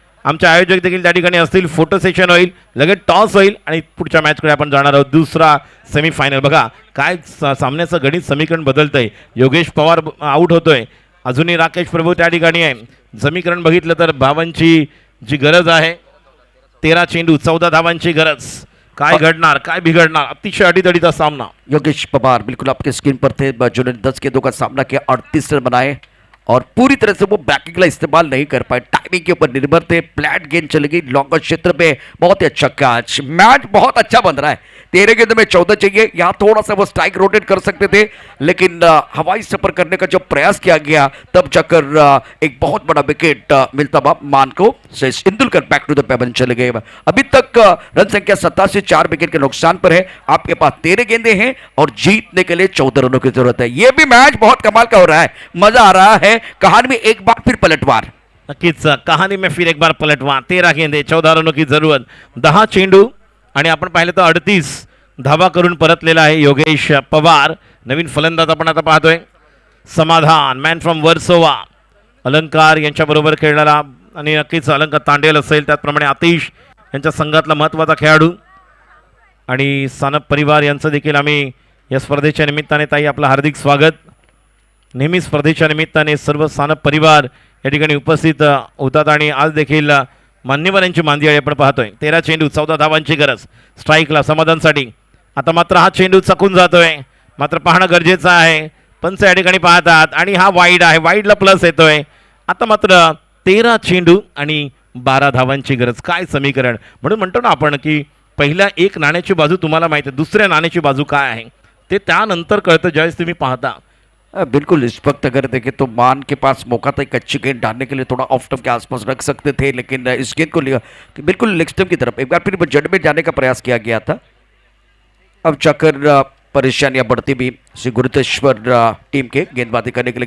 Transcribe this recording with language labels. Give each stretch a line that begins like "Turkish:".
Marathi: आमचे आयोजक देखील त्या ठिकाणी असतील. फोटो सेशन होईल, लगेच टॉस होईल आणि पुढच्या मॅचकडे आपण जाणार आहोत. दुसरा सेमीफायनल. बघा काय सामन्याचं गणित समीकरण बदलतंय. योगेश पवार आउट होतोय. अजूनही राकेश प्रभू त्या ठिकाणी आहे. समीकरण बघितलं तर धावांची जी गरज आहे 13 चेंडू 14 धावांची गरज. काय घडणार काय बिघडणार. अतिशय अडीतडीचा सामना.
Hindi: योगेश पवार बिल्कुल आपके स्क्रीन पर थे. जिन्होंने 10 गेंदों का सामना किया, 38 रन बनाए और पूरी तरह से वो बैकिंग का इस्तेमाल नहीं कर पाए. टाइमिंग के ऊपर निर्भर थे. फ्लैट गेंद चली गई लॉन्गर क्षेत्र में. बहुत ही अच्छा कैच. मैच बहुत अच्छा बन रहा है. 13 गेंदों में 14 चाहिए. यहाँ थोड़ा सा वो स्ट्राइक रोटेट कर सकते थे लेकिन हवाई सफर करने का जो प्रयास किया गया तब जाकर एक बहुत बड़ा विकेट मिलता हुआ मान को. इंदुलकर
English: back to the pavilion
Hindi: चले गए. अभी तक रन संख्या 87, 4 विकेट के नुकसान पर है. आपके पास 13 गेंदे हैं और जीतने के लिए 14 रनों की जरूरत है. ये भी मैच बहुत कमाल का हो रहा है. मजा आ रहा है. कहानी में एक बार फिर पलटवार.
Marathi: नक्कीच कहानी में फिर एक बार पलटवार.
Hindi: 13 गेंदे 14 रनों की जरूरत.
Marathi: 10 चेंडू आणि आपण पाहिलं तर 38 धावा करून परतलेला आहे योगेश पवार. नवीन फलंदाज आपण आता पाहतोय समाधान
English: Man from Versova.
Marathi: अलंकार यांच्याबरोबर खेळणारा आणि नक्कीच अलंकार तांडेल असेल. त्याचप्रमाणे आतिश यांच्या संघातला महत्त्वाचा खेळाडू आणि सानप परिवार यांचं देखील आम्ही या स्पर्धेच्या निमित्ताने ताई आपलं हार्दिक स्वागत. नेहमी स्पर्धेच्या निमित्ताने सर्व सानप परिवार या ठिकाणी उपस्थित होतात आणि आज देखील मान्यवरांची मांदियाळी आपण पाहतोय. 13 चेंडू 14 धावांची गरज स्ट्राईकला समाधानसाठी. आता मात्र हा चेंडू चकून जातोय, मात्र पाहणं गरजेचं आहे. पंच या ठिकाणी पाहतात आणि हा वाईड आहे, वाईडला प्लस येतोय. आता मात्र 13 चेंडू आणि 12 धावांची गरज. काय समीकरण. म्हणून म्हणतो ना आपण की पहिल्या एक नाण्याची बाजू तुम्हाला माहिती आहे, दुसऱ्या नाण्याची बाजू काय आहे ते त्यानंतर कळतं ज्यावेळेस तुम्ही पाहता.
Hindi: बिल्कुल इस वक्त अगर देखें तो मान के पास मौका था एक अच्छी गेंद डालने के लिए, थोड़ा ऑफ स्टंप के आसपास रख सकते थे, लेकिन इस गेंद को लिया कि बिल्कुल लेग स्टंप की तरफ एक बार फिर जड़ में जाने का प्रयास किया गया था. अब जाकर परेशानियां बढ़ती भी श्री गुरुतेश्वर टीम के गेंदबाजी करने के लिए.